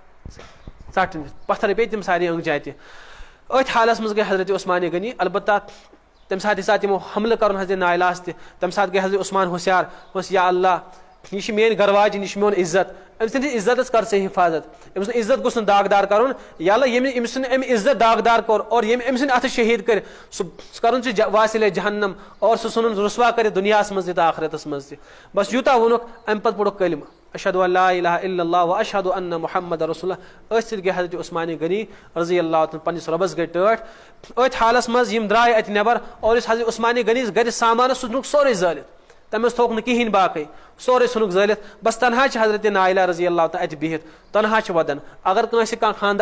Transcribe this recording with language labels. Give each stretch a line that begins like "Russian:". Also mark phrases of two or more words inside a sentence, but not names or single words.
Kashmiri: ژٹنہِ پتھر پیٚیہِ تِم سارے أنٛگجہِ اَتہِ أتھۍ حالس منٛز گٔے حضرت عثمانی غنی البتہ تمہِ ساتہٕ ییٚمہِ ساتہٕ تِمو حملہٕ کرُن حضرت نایلاہس تہِ تمہِ ساتہٕ گٔے حضرت عثمان ہوشیار دوٚپُس
Arabic: یا اللہ
Kashmiri: یہِ چھِ میٲنۍ گرواجِن یہِ چھُ میون عزت أمۍ سٕنٛدِس عزتس کر ژٕ حِفاظت أمۍ سُنٛد عزت گوٚژھ نہٕ داغدار کرُن
Arabic: یا اللہ
Kashmiri: ییٚمہِ أمۍ سُنٛد أمۍ عزت داغدار کوٚر اور ییٚمہِ أمۍ سٕنٛدِ اَتھٕ شہیٖد کٔرۍ سُہ کرُن ژٕ واسِلے جہنم اور سُہ ژھٕنُن رُسوا کٔرِتھ دُنیاہس منٛز تہِ تہٕ آخرتس منٛز تہِ بس یوٗتاہ ووٚنُکھ اَمہِ پتہٕ پوٚرُکھ کلمہٕ
Arabic: اشہدُ ان لا الہ الا اللہ و اشہدُ ان محمد رسول اللہ
Kashmiri: أتھۍ سۭتۍ گٔے حضرت عثمانی غنی
Arabic: رضی اللہ تعالیٰ
Kashmiri: پننِس رۄبس گٔے ٹٲٹھ أتھۍ حالس منٛز یِم درٛاے اَتہِ نٮ۪بر اور یُس حضرت عثمانی غنیَس گرِ سامان سُہ ژھُنُکھ سورُے زٲلِتھ تٔمۍ اوس تھوٚوُکھ نہٕ کِہینۍ باقٕے سورُے ژھُنُکھ زٲلِتھ بس تنہا چھِ حضرت نایلہ
Arabic: رضی اللہ تعالیٰ
Kashmiri: اَتہِ بِہِتھ تنہا چھِ ودان اگر کٲنٛسہِ کانٛہہ خانٛدار